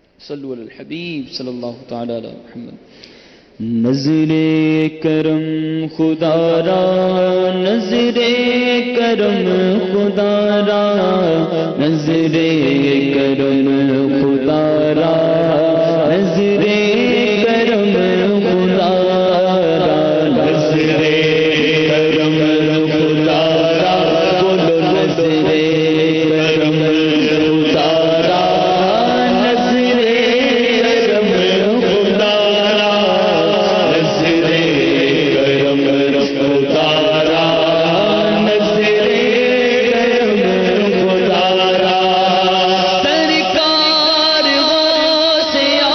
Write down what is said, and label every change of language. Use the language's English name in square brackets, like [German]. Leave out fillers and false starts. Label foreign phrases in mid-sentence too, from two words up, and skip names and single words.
[Arabic] صلو علی الحبیب صلی اللہ تعالی علی محمد. [Urdu] نظر کرم خدا را، نظر کرم خدا را، نظر کرم خدا را، نظر کرم خدا را، نظر کرم خدا را، بولو نظر کرم خدا را، نظر کرم خدا را، نظر کرم خدا را، نظر کرم خدا را. سرکار غوث